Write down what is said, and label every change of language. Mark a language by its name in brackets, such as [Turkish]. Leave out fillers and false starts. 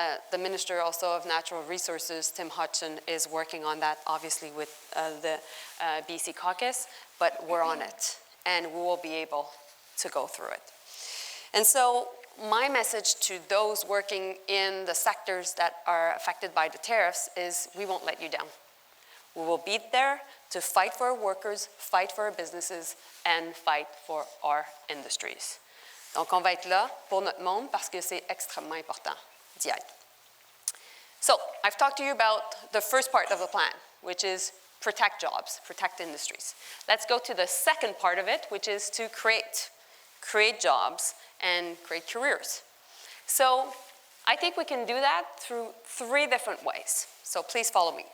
[English] The Minister also of Natural Resources, Tim Hodgson, is working on that, obviously with the BC caucus, but we're on it, and we will be able to go through it. And so my message to those working in the sectors that are affected by the tariffs is we won't let you down. We will be there to fight for our workers, fight for our businesses, and fight for our industries. [French] Donc on va être là pour notre monde parce que c'est extrêmement important d'y être. [English] So I've talked to you about the first part of the plan, which is protect jobs, protect industries. Let's go to the second part of it, which is to create jobs and create careers. So I think we can do that through 3 different ways. So please follow me.